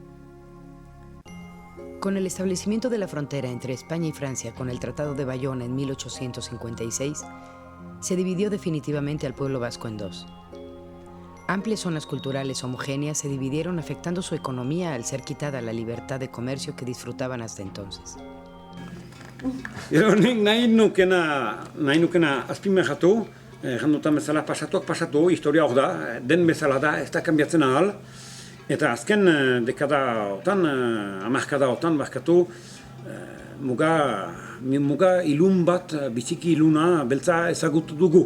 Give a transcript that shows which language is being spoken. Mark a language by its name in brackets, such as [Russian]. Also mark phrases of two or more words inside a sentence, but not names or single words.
[Spanish] Con el establecimiento de la frontera entre España y Francia con el Tratado de Bayona en 1856, se dividió definitivamente al pueblo vasco en dos. Amplias zonas culturales homogéneas se dividieron, afectando su economía al ser quitada la libertad de comercio que disfrutaban hasta entonces. [Basque] Nahi nukena azpimarratu, jandutan bezala pasatu, historia hor da, den bezala da, ez da kanbiatzen ahal. Eta azken dekada otan, hamarkada otan, barkatu, muga ilun bat, biziki iluna, beltza ezagutu dugu.